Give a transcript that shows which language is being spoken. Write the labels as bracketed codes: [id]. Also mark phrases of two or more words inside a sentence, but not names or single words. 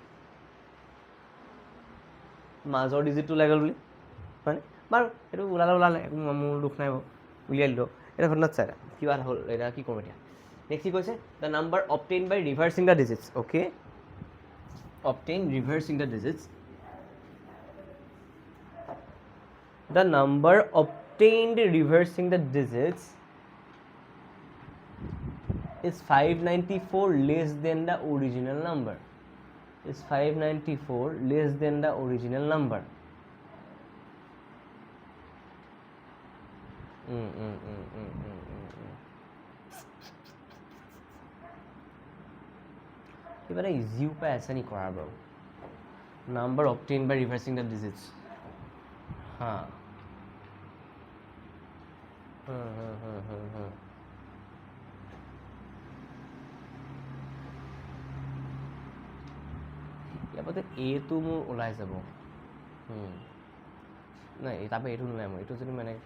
[as] মাজৰ ডিজিটটো ওলাই গ'ল বুলি হয়নে বাৰু এইটো ওলালে একো মোৰ দুখ নাই বাৰু উলিয়াই দিলোঁ এটা ঘটনাত চাই কিবা এটা হ'ল এটা কি কৰোঁ এতিয়া নেক্সট কি কৈছে [en] the number obtain by reversing the digits [as] অ'কে [en] obtain reversing the digits the number obtained reversing the digits is 594 less than the original number is 594 less than the original number [as] কিবা এটা ইজি উপায় আছে নি কৰাৰ বাৰু [en] number obtained by reversing the digits [as] হা ইয়াৰ পৰা এটো মোৰ ওলাই যাব নাই তাৰপৰা এইটো নোলাই মোৰ এইটো যদি মই এনেকৈ